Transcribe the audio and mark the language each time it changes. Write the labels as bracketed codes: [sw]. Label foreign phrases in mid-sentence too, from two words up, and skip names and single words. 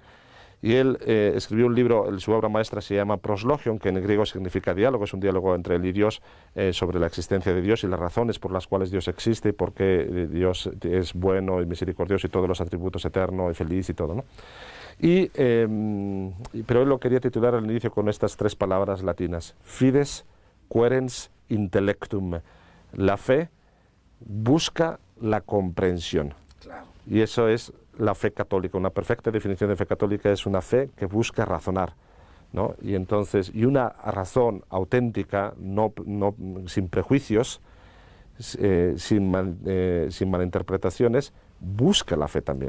[es] Y él escribió un libro, su obra maestra se llama Proslogion, que en griego significa diálogo, es un diálogo entre él y Dios sobre la existencia de Dios y las razones por las cuales Dios existe y por qué Dios es bueno y misericordioso y todos los atributos eterno y feliz y todo, ¿no? Pero él lo quería titular al inicio con estas tres palabras latinas: [la] fides, querens, intellectum. [es] La fe busca la comprensión. Claro. Y eso es la fe católica. Una perfecta definición de fe católica es una fe que busca razonar, ¿no? Y entonces, y una razón auténtica, sin prejuicios, sin malinterpretaciones, busca la fe también.